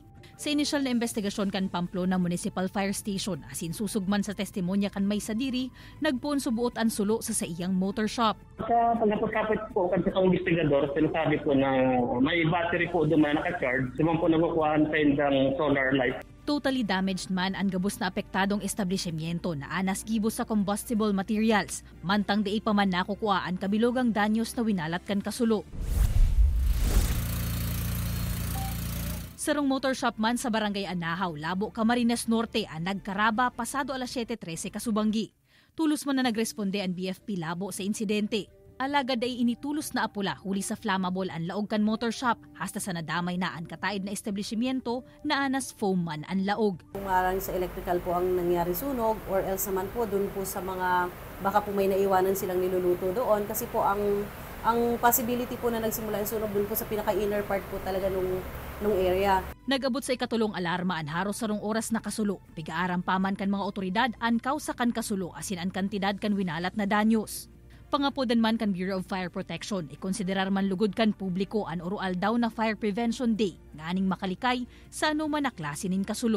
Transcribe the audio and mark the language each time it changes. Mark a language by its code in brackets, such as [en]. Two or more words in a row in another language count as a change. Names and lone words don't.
[bik] Sa inisyal na investigasyon kan Pamplona Municipal Fire Station asin susugman sa testimonya kan may sadiri, nagpuon subuot ang sulo sa iyang motor shop. [tl] Sa pagkapit po kan sa investigador, sinasabi po na may battery po doon na naka-charge. [bik] Simang po nakukuhaan sa indang solar light. [en] Totally damaged [bik] man ang gabos na apektadong establishmento na anas gibos sa [en] combustible materials. [bik] Mantang di pa man nakukuhaan kabilogang danyos na winalat kan kasulo. Sarong motor shop man sa Barangay Anahaw, Labo, Camarines Norte ang nagkaraba pasado alas 7:13 kasubanggi. Tulos man na nagresponde ang BFP Labo sa insidente. Alagad ay initulos na apula huli sa flammable ang laog kan motor shop hasta sa nadamay na ang kataid na establishmento na anas foam man ang laog. [tl] Kung maaaring sa electrical po ang nangyari sunog or else naman po dun po sa mga baka po may naiwanan silang niluluto doon kasi po ang possibility po na nagsimula yung sunog dun po sa pinaka- [en] inner part [tl] po talaga nung area. [bik] Nagabot sa ikatulong alarma ang haros sarong oras na kasulo. Pigaaram paman kan mga otoridad ang kausa kan kasulo asin ang kantidad kan winalat na danyos. Pangapodan man kan Bureau of Fire Protection, ikonsiderar man lugod kan publiko ang oral daw na Fire Prevention Day nga aning makalikay sa anuman na klase nin kasulo.